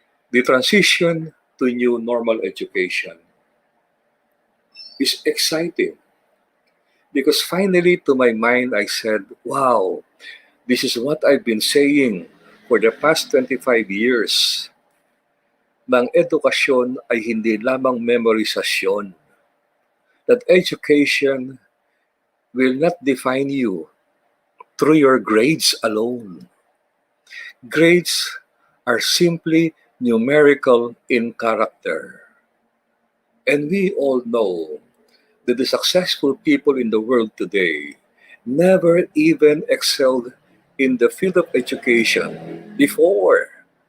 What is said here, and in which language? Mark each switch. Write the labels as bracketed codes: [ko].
[en] The transition to new normal education is exciting because finally, to my mind, I said, wow, this is what I've been saying for the past 25 years. [tl] Ng edukasyon ay hindi lamang memorizasyon. [en] That education will not define you through your grades alone. Grades are simply numerical in character. And we all know that the successful people in the world today never even excelled in the field of education before.